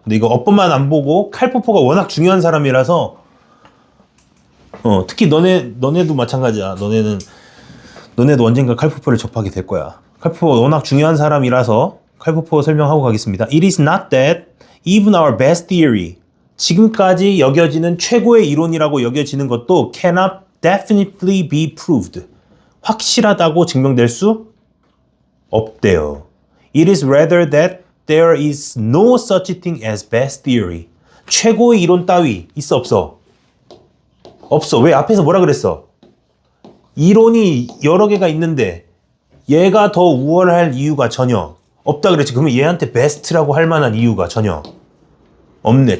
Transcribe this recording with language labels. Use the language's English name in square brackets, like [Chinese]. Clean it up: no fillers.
[Korean] 근데 이거 어법만 안 보고 칼포퍼가 워낙 중요한 사람이라서 특히 너네도 마찬가지야. 너네도 언젠가 칼포퍼를 접하게 될 거야. 칼포퍼가 워낙 중요한 사람이라서 칼포퍼 설명하고 가겠습니다. [English] It is not that even our best theory, [Korean] 지금까지 여겨지는 최고의 이론이라고 여겨지는 것도 [English] cannot definitely be proved, [Korean] 확실하다고 증명될 수 없대요. [English] It is rather that there is no such thing as best theory. [Korean] 최고의 이론 따위 있어 없어? 없어. 왜? 앞에서 뭐라 그랬어? 이론이 여러 개가 있는데 얘가 더 우월할 이유가 전혀 없다 그랬지. 그러면 얘한테 베스트라고 할 만한 이유가 전혀 없네.